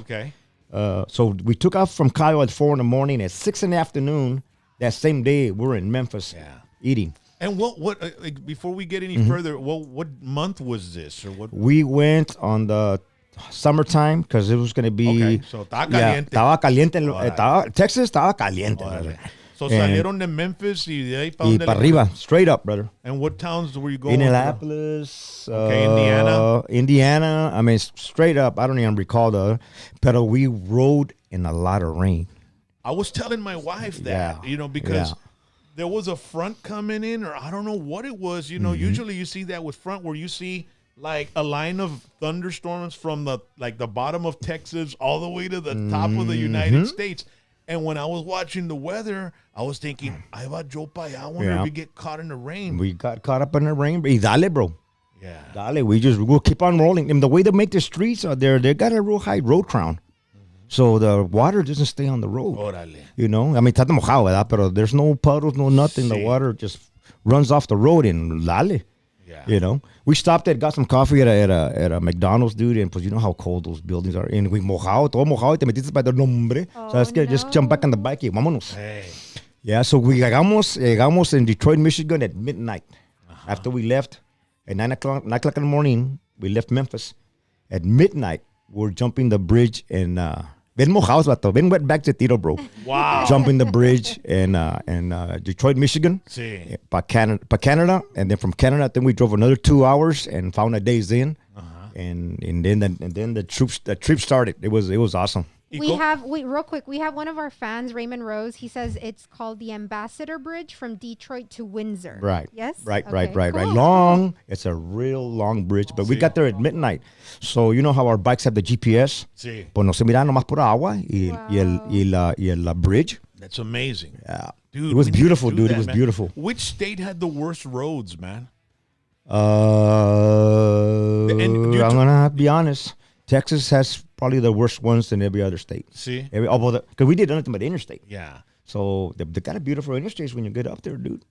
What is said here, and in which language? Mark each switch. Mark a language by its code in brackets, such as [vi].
[en] Okay. So we took off from Kyle at 4 in the morning. At 6 in the afternoon, that same day, we were in Memphis eating. And what before we get any further, what month was this or what? We went on the summertime because it was going to be. Okay, so [es] estaba caliente. Estaba caliente. Texas estaba caliente. So salieron de Memphis y de ahí para para arriba, [en] straight up, brother. And what towns were you going? Indianapolis, Indiana. I mean, straight up. I don't even recall but we rode in a lot of rain. I was telling my wife that, because there was a front coming in, or I don't know what it was. Usually you see that with front where you see like a line of thunderstorms from the bottom of Texas all the way to the top of the United States. And when I was watching the weather, I was thinking, I wonder if we get caught in the rain. We got caught up in the rain. [es] Y dale, bro. [en] Yeah. Dale, we'll keep on rolling. And the way they make the streets out there, they got a real high road crown. So the water doesn't stay on the road. [es] Órale. [en] I mean, [es] está mojado, ¿verdad? [en] Pero there's no puddles, no nothing. The water just runs off the road and dale. Yeah. We stopped got some coffee at a McDonald's, dude, and pues you know how cold those buildings are. [es] And we mojado, todo mojado, y te metiste para el nombre. [en] So let's just jump back on the bike [es] y vámonos. [en] Hey. Yeah, so we [es] llegamos [en] in Detroit, Michigan at midnight. After we left at 9 o'clock in the morning, we left Memphis. At midnight, we're jumping the bridge and [es] ven mojados, vato. [en] Ven wet back to Tito, bro. Wow. Jumping the bridge in Detroit, Michigan. [es] Sí. Pa Canada. [en] And then from Canada, then we drove another 2 hours and found a Days Inn. And then the trip started. It was awesome. Real quick, we have one of our fans, Raymond Rose. He says it's called the Ambassador Bridge from Detroit to Windsor. Right. Yes? Right. Cool. Long. It's a real long bridge. But we got there at midnight. So you know how our bikes have the GPS? [es] Sí. Pues no se mira nomás pura agua y el bridge. [en] That's amazing. Yeah. Dude, it was beautiful, dude. That, it was man. beautiful. Which state had the worst roads, man? I'm going to be honest. Texas has probably the worst ones than every other state. See? Because we did nothing but interstate. Yeah. So they got a beautiful interstates when you get up there, dude.